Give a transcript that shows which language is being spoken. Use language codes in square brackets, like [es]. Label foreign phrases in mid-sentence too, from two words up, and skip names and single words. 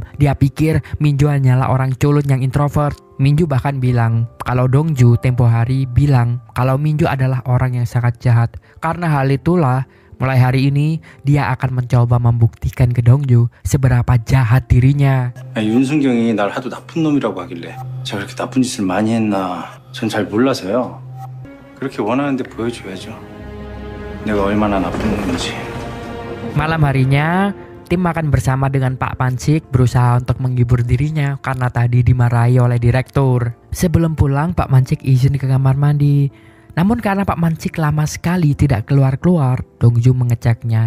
[id] Dia pikir Minju hanyalah orang culun yang introvert. Minju bahkan bilang kalau Dongju tempo hari bilang kalau Minju adalah orang yang sangat jahat. Karena hal itulah Mulai hari ini, dia akan mencoba membuktikan ke Dongju seberapa jahat dirinya. [ko] 윤순경이 날 하도 나쁜 놈이라고 하길래 제가 그렇게 나쁜 짓을 많이 했나 전 잘 몰라서요. 그렇게 원하는데 보여줘야죠. 내가 얼마나 나쁜 놈인지. [id] Malam harinya, tim makan bersama dengan Pak Mancik berusaha untuk menghibur dirinya karena tadi dimarahi oleh direktur. Sebelum pulang, Pak Mancik izin ke kamar mandi. Namun karena Pak Mancik lama sekali tidak keluar-keluar, Dongju mengeceknya.